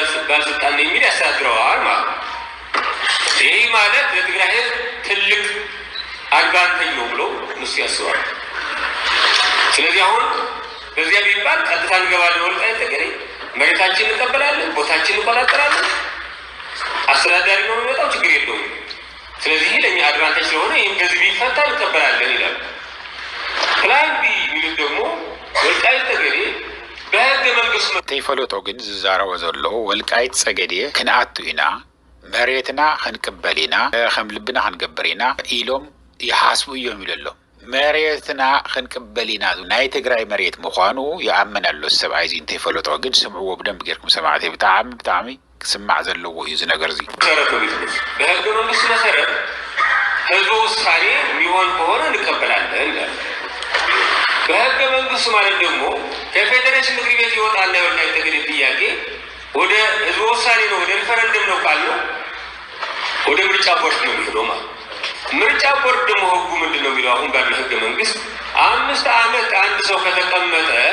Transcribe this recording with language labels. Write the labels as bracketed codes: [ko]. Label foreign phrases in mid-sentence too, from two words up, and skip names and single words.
[am] ባለስልጣን የሚል ያስተዳድረዋል ማለት ይሄ ማለት ለትግራይ ህዝብ ትልቅ አድቫንቴጅ ነው ብሎ እነሱ ያስባሉ። ስለዚህ አሁን በዚያ ቢባል ቀጥታ እንገባለን ወልቃይት ጠገዴ መሬታችንን እንቀበላለን፣ ቦታችንን እንቆጣጠራለን፣ አስተዳዳሪ ነው የሚመጣው ችግር የለውም። ስለዚህ ለኛ አድቫንቴጅ ስለሆነ ይሄን ከዚህ ቢፈታ እንቀበላለን ይላል። ፕላን ቢ የሚሉት ደግሞ ወልቃይት ጠገዴ በህገ መንግስት [ti] ተይፈለጦ ግን ዝዛረው ዘሎ ወልቃይት ጠገዴ ክንአቱ ኢና መሬትና ክንቅበሊና ከም ልብና ክንገብሪና ኢሎም ይሓስቡ እዮም ይለሎ መሬትና ክንቅበሊና ናይ ትግራይ መሬት ምዃኑ ይኣመናሉ ሰብኣይ እዚ እንተይፈለጦ ግን ስምዕዎ ብደንብ ጌርኩም ሰማዕተይ ብጣዕሚ ክስማዕ ዘለዎ እዩ እዚ ነገር እዚ [am] በህገ መንግስት መሰረት ህዝቡ ውሳኔ የሚሆን ከሆነ እንቀበላለን ይላል። በህገ መንግስት ማለት ደግሞ ከፌዴሬሽን ምክር ቤት ይወጣና የወልቃይት ጠገዴ ጥያቄ ወደ ህዝቡ ውሳኔ ነው ወደ ሪፈረንደም ነው ካልነው ወደ ምርጫ ቦርድ ነው የሚሄደው ማለት ምርጫ ቦርድ ደግሞ ህጉ ምንድነው የሚለው አሁን ባለው ህገ መንግስት 5 ዓመት አንድ ሰው ከተቀመጠ